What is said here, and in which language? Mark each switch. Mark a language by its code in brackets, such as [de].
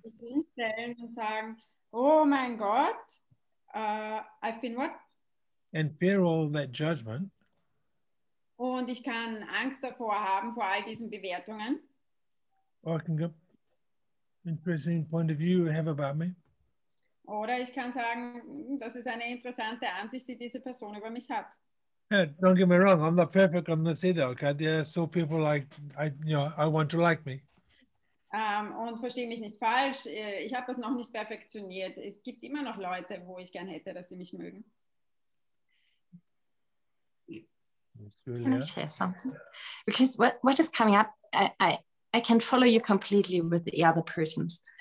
[de] Ich kann hinstellen und sagen, oh mein Gott, [en] I've been what? And fear all that judgment. [de] Und ich kann Angst davor haben, vor all diesen Bewertungen. [en] Or I can go, interesting point of view you have about me. [de] Oder ich kann sagen, das ist eine interessante Ansicht, die diese Person über mich hat. [en] Yeah, don't get me wrong, I'm not perfect on this either. Okay, there are still people like I want to like me. [de] Und verstehe mich nicht falsch, ich habe das noch nicht perfektioniert. Es gibt immer noch Leute, wo ich gern hätte, dass sie mich mögen. [en] Can I share something? Because what is coming up, I can follow you completely with the other persons.